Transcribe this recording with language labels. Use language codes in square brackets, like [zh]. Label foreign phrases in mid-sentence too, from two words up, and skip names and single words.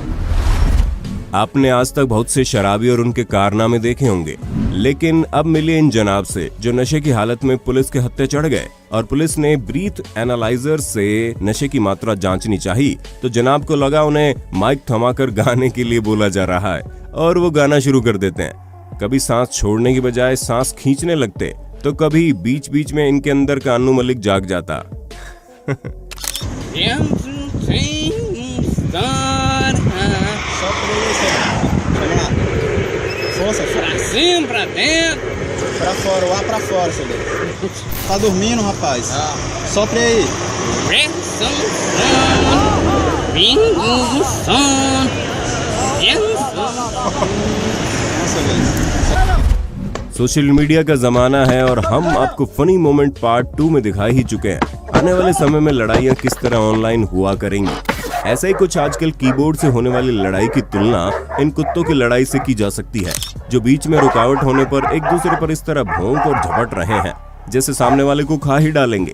[hi] आपने आज तक बहुत से शराबी और उनके कारनामे देखे होंगे, लेकिन अब मिले इन जनाब से जो नशे की हालत में पुलिस के हत्थे चढ़ गए और पुलिस ने [en] breath analyzer [hi] से नशे की मात्रा जांचनी चाहिए तो जनाब को लगा उन्हें माइक थमाकर गाने के लिए बोला जा रहा है और वो गाना शुरू कर देते हैं। कभी सांस छोड़ने की बजाय सांस खींचने लगते तो कभी बीच बीच में इनके अंदर का अन्नू मलिक जाग जाता। [pt] Força, pra cima, pra dentro. Pra fora, o ar pra fora, seu Deus. Tá dormindo, rapaz? Sopre aí. Pressão, Ring soon. [hi] सोशल मीडिया का जमाना है और हम आपको [en] funny moment [hi] पार्ट 2 में दिखा ही चुके हैं। आने वाले समय में लड़ाइयाँ किस तरह ऑनलाइन हुआ करेंगी। ऐसा ही कुछ आजकल कीबोर्ड से होने वाली लड़ाई की तुलना इन कुत्तों की लड़ाई से की जा सकती है, जो बीच में रुकावट होने पर एक दूसरे पर इस तरह भौंक और झपट रहे हैं जैसे सामने वाले को खा ही डालेंगे।